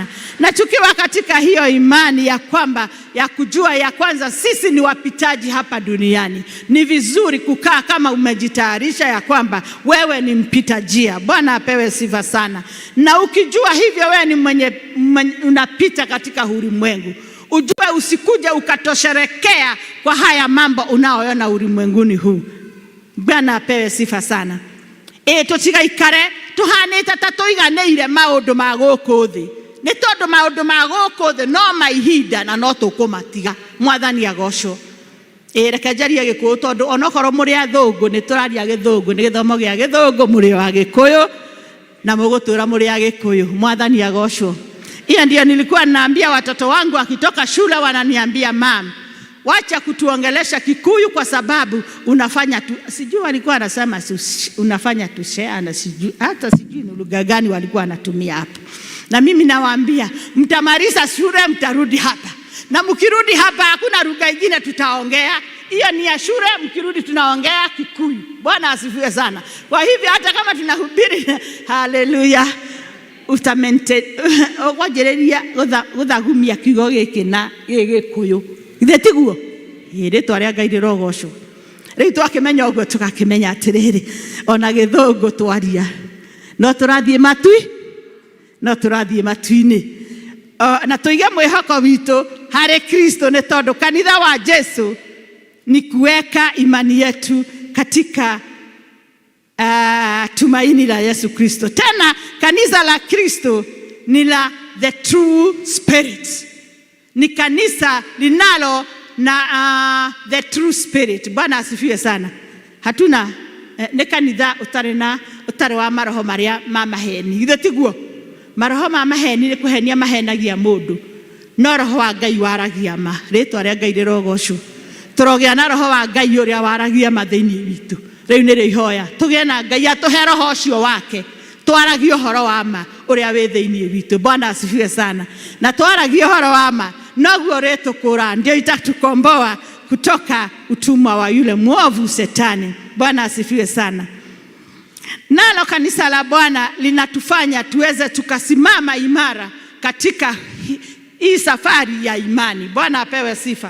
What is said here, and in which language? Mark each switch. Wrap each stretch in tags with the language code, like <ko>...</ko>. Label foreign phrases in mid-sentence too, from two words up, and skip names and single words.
<sw>Na tukiwa katika hiyo imani ya kwamba ya kujua ya kwanza sisi ni wapitaji hapa duniani, ni vizuri kukaa kama umejitayarisha ya kwamba wewe ni mpita njia. Bwana apewe sifa sana. Na ukijua hivyo wewe ni mwenye unapita katika ulimwengu, ujue usikuje ukatosherekea kwa haya mambo unaoona ulimwenguni huu. Bwana apewe sifa sana.</sw> <ki>Tutigaikare tuhanite tatuiganeire maundu ma guku thi, ni tondu maundu ma guku thi no maihinda na no tukumatiga. Mwathani agocwo. Reke njarie Gikuyu tondu onokorwo muri athungu ni turaria Githungu, ni githomo gia Githungu, muri wa Gikuyu na mugutura muri a Gikuyu. Mwathani agocwo.</ki> <sw>Hiyo ndio nilikuwa naambia watoto wangu wakitoka shule, wananiambia mam, wacha kutuongelesha Kikuyu kwa sababu unafanya tu, sijui walikuwa wanasema unafanya tu share, na sijui hata sijui ni lugha gani walikuwa wanatumia hapo. Na mimi nawaambia mtamaliza shule mtarudi hapa, na mkirudi hapa hakuna lugha nyingine tutaongea. Hiyo ni ya shule, mkirudi tunaongea Kikuyu. Bwana asifiwe sana. Kwa hivyo hata kama tunahubiri haleluya,</sw> <ki>utamente ogojereria guthagumia kiugo giki na Gikuyu ithetiguo iri twaria Ngai rogocwo. Riu twakimenya uguo tugakimenya atiriri, ona Githungu twaria no turathie matu-ini na tuige mwihoko witu hari Kristo, ni tondu kanitha wa Jesu</ki> <sw>ni kuweka imani yetu katika tumaini la Yesu Kristo. Tena kanisa la Kristo ni la</sw> <en>the true spirit,</en> <sw>ni kanisa linalo na</sw> <en>the true spirit.</en> <sw>Bwana asifiwe sana.</sw> <ki>Hatuna ni kanitha utari wa maroho maria ma maheni. Ithetiguo maroho ma maheni ni kuhenia mahenagia mundu, no roho wa Ngai waragia ma. Ritwa ria Ngai rirogocwo. Turogia na roho wa Ngai uria waragia ma thiini witu. Riu ni rihoya tugie na Ngai atuhe roho ucio wake, twaragie uhoro wa ma uria wi thiini witu.</ki> <sw>Bwana asifiwe sana.</sw> <ki>Na twaragie uhoro wa ma noguo ritukura</ki> <sw>ndio itatukomboa kutoka utumwa wa yule mwovu Shetani. Bwana asifiwe sana. Nalo kanisa la Bwana linatufanya tuweze tukasimama imara katika hii safari ya imani. Bwana apewe sifa.</sw>